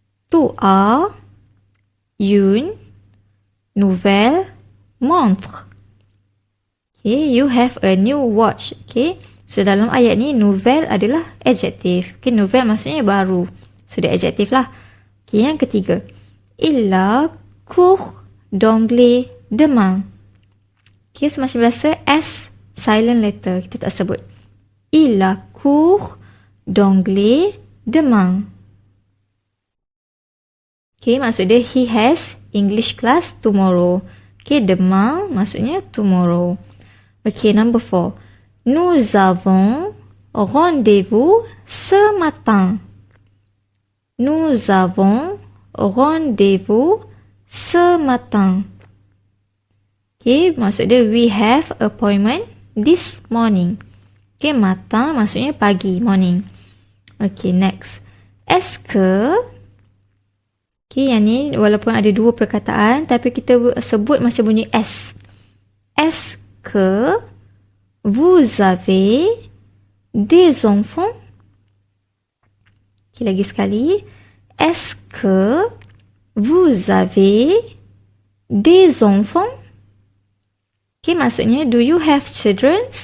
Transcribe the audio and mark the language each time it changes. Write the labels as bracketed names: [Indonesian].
[French] Tu as une nouvelle montre. [English] Okay, you have a new watch. [Malay] Okay, so dalam ayat ni, nouvelle adalah adjective. Okay, nouvelle maksudnya baru. So, dia adjective lah. Okay, yang ketiga, [French] il a cours d'anglais demain. [Malay] Okay, so macam biasa, S silent letter. Kita tak sebut. [French] Il a cours d'anglais demain. [English] Okay, [Malay] maksud dia, [English] he has English class tomorrow. Okay, demain maksudnya tomorrow. Okay, number 4. [French] Nous avons rendez-vous ce matin. Nous avons rendez-vous ce matin. [English] Okay, [Malay] maksud dia, [English] we have appointment this morning. Okay, matin maksudnya pagi, morning. Okay, next. [Malay] Est-ce que, okay, yang ni walaupun ada dua perkataan, tapi kita sebut macam bunyi S. [French] Est-ce que vous avez des enfants? Okay, [Malay] lagi sekali. [French] Est-ce que vous avez des enfants? [English] Okay, maksudnya, do you have children?